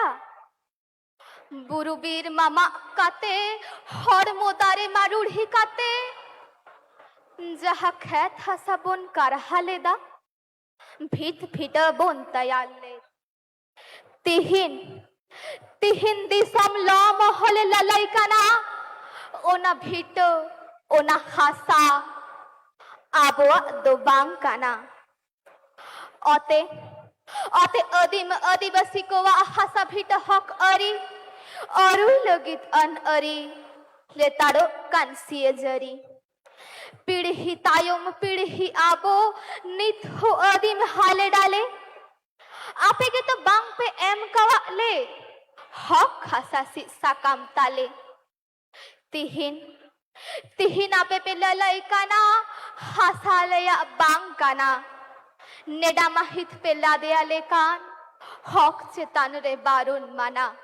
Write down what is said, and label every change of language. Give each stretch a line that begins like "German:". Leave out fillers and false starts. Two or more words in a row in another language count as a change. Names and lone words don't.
Santali: ᱵᱩᱨᱩ ᱵᱤᱨ ᱢᱟᱢᱟᱜ ᱠᱟᱛᱮ ᱦᱚᱲᱢᱚ ᱫᱟᱨᱮ ᱢᱟᱨᱩᱲᱦᱤ ᱠᱟᱛᱮ ᱡᱟᱦᱟᱸ ᱠᱷᱮᱛ ᱦᱟᱥᱟ ᱵᱚᱱ ᱠᱟᱨᱦᱟ ᱞᱮᱫᱟ, ᱵᱷᱤᱛ ᱯᱷᱤᱴᱟᱹ ᱵᱚᱱ ᱛᱮᱭᱟᱨ ᱞᱮᱫ, ᱛᱤᱦᱤᱧ ᱫᱤᱥᱚᱢ ᱞᱚ ᱢᱚᱦᱚᱞᱮ ᱞᱟᱞᱟᱭ ᱠᱟᱱᱟ ᱚᱱᱟ ᱵᱷᱤᱴᱟᱹ, ᱚᱱᱟ ᱦᱟᱥᱟ ᱟᱵᱚᱣᱟᱜ ᱫᱚ ᱵᱟᱝ ᱠᱟᱱᱟ। ᱚᱛᱮ ᱟᱹᱫᱤᱢ ᱟᱹᱫᱤᱵᱟᱹᱥᱤ ᱠᱚᱣᱟᱜ ᱦᱟᱥᱟ ᱵᱷᱤᱴᱟᱹ ᱦᱚᱠ ᱟᱹᱨᱤ ᱟᱹᱨᱩᱭ ᱞᱟᱹᱜᱤᱫ ᱟᱹᱱ ᱟᱹᱨᱤ ᱞᱮᱛᱟᱲᱚᱜ ᱠᱟᱱ ᱥᱤᱭᱟᱹᱡᱟᱹᱨᱤ। পিড়হি তায়ম পিড়হি আবো নিত হো আদিম হালে ডালে, আপে কে তো বাং পে এম কাওয়ালে হক হাসাসি সাকাম তালে। তিহিন আপে পে লালাই কানা হাসালেয়া বাং কানা, নেডা মাহিত পে লাদেয়ালে কান হক চেতান রে বারুন মানা।